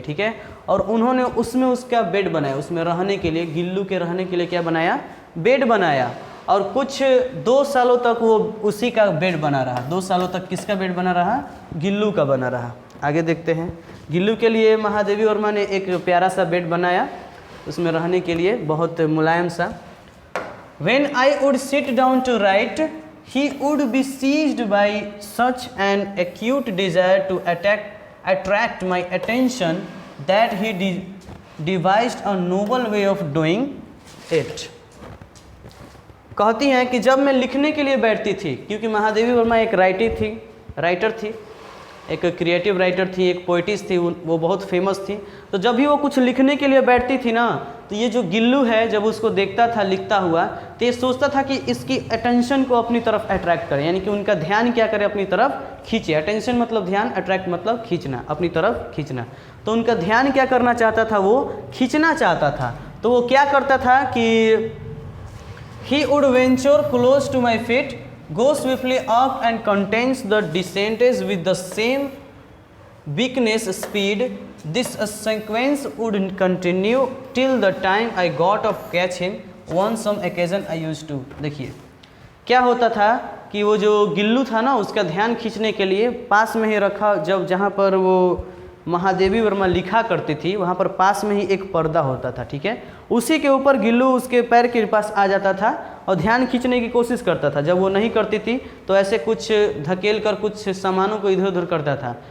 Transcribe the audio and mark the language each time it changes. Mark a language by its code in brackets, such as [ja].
[hi] ठीक है, और उन्होंने उसमें उसका बेड बनाया, उसमें रहने के लिए, गिल्लू के रहने के लिए क्या बनाया, बेड बनाया। और कुछ 2 सालों तक वो उसी का बेड बना रहा। 2 सालों तक किसका बेड बना रहा? गिल्लू का बना रहा। आगे देखते हैं। गिल्लू के लिए महादेवी वर्मा ने एक प्यारा सा बेड बनाया, उसमें रहने के लिए बहुत मुलायम सा। [en] When I would sit down to write, he would be seized by such an acute desire to attract my attention that he devised a noble way of doing it. [hi] कहती हैं कि जब मैं लिखने के लिए बैठती थी, क्योंकि महादेवी वर्मा एक राइटर थी, एक क्रिएटिव राइटर थी, एक पोइटिस थी, वो बहुत फेमस थी। तो जब भी वो कुछ लिखने के लिए बैठती थी ना, तो ये जो गिल्लू है जब उसको देखता था लिखता हुआ, तो ये सोचता था कि इसकी अटेंशन को अपनी तरफ अट्रैक्ट करे, यानी कि उनका ध्यान क्या करे, अपनी तरफ खींचे। अटेंशन मतलब ध्यान, अट्रैक्ट मतलब खींचना, अपनी तरफ खींचना। तो उनका ध्यान क्या करना चाहता था? वो खींचना चाहता था। तो वो क्या करता था कि [en] he would venture close to my feet, go swiftly up and contains the descents with the same weakness speed. This sequence would continue till the time I got to catch him. On some occasion I used to. [hi] देखिए क्या होता था कि वो जो गिल्लू था ना, उसका ध्यान खींचने के लिए पास में ही रखा, जब जहाँ पर वो महादेवी वर्मा लिखा करती थी वहाँ पर पास में ही एक पर्दा होता था, ठीक है। उसी के ऊपर गिल्लू उसके पैर के पास आ जाता था और ध्यान खींचने की कोशिश करता था। जब वो नहीं करती थी तो ऐसे कुछ धकेल कर कुछ सामानों को इधर उधर करता था।